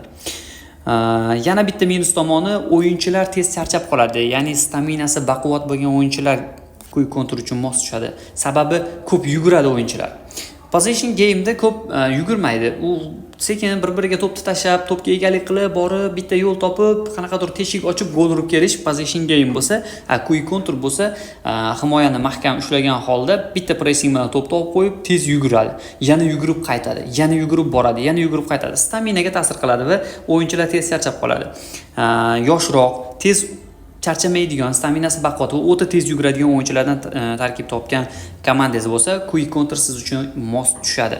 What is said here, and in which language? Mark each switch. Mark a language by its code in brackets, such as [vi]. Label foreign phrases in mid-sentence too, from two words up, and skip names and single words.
[uz] Yana bitta minus tomoni, o'yinchilar tez charchab qoladi. Ya'ni staminasi baquvvat bo'lgan o'yinchilar [en] quick counter [uz] uchun mos tushadi. Sababi ko'p yuguradi o'yinchilar. [en] Possession game'da [uz] ko'p yugurmaydi. U sekin bir-biriga to'pni tashlab, to'pga egalik qilib, borib, bitta yo'l topib, qanaqadir teshik ochib gol urib kelish [en] possession game [uz] bo'lsa, [en] quick counter [uz] bo'lsa, himoyani mahkam ushlagan holda bitta pressing bilan to'pni olib qo'yib, tez yuguradi. Yana yugurib qaytadi, yana yugurib boradi, yana yugurib qaytadi. Staminaga ta'sir qiladi va o'yinchilar tez charchab qoladi. Yoshroq, tez charchamaydigan, staminasi baquvvat va o'ta tez yuguradigan o'yinchilardan tarkib topgan komandangiz bo'lsa, [en] quick counter [uz] siz uchun mos tushadi.